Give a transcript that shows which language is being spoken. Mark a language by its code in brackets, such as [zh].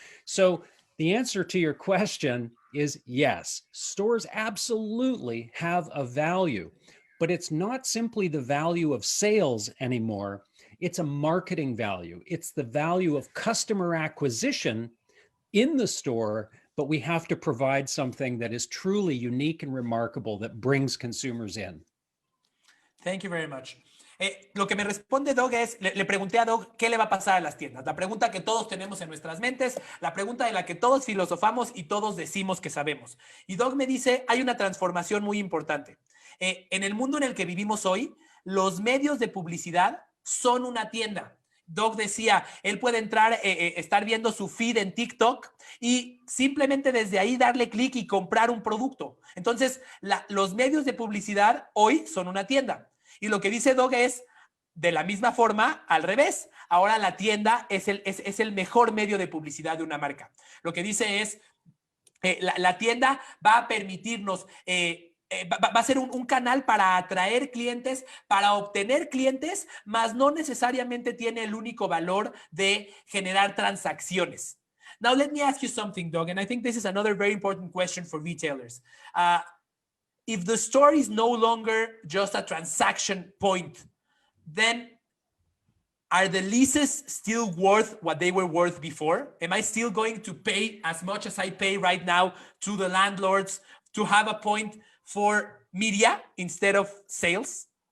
[en] So the answer to your question is yes, stores absolutely have a value, but it's not simply the value of sales anymore. It's a marketing value. It's the value of customer acquisition in the store, but we have to provide something that is truly unique and remarkable that brings consumers in. Thank you very much. [es] Lo que me responde Doug es, le pregunté a Doug qué le va a pasar a las tiendas. La pregunta que todos tenemos en nuestras mentes, la pregunta de la que todos filosofamos y todos decimos que sabemos. Y Doug me dice, hay una transformación muy importante. En el mundo en el que vivimos hoy, los medios de publicidad son una tienda. Doug decía, él puede entrar, estar viendo su feed en TikTok y simplemente desde ahí darle clic y comprar un producto. Entonces, los medios de publicidad hoy son una tienda. Y lo que dice Doug es, de la misma forma, al revés. Ahora la tienda es el mejor medio de publicidad de una marca. Lo que dice es, la tienda va a permitirnos... va a ser un canal para atraer clientes, para obtener clientes, mas no necesariamente tiene el único valor de generar transacciones. [en] Now, let me ask you something, Doug, and I think this is another very important question for retailers. If the store is no longer just a transaction point, then are the leases still worth what they were worth before? Am I still going to pay as much as I pay right now to the landlords to have a point for media instead of sales?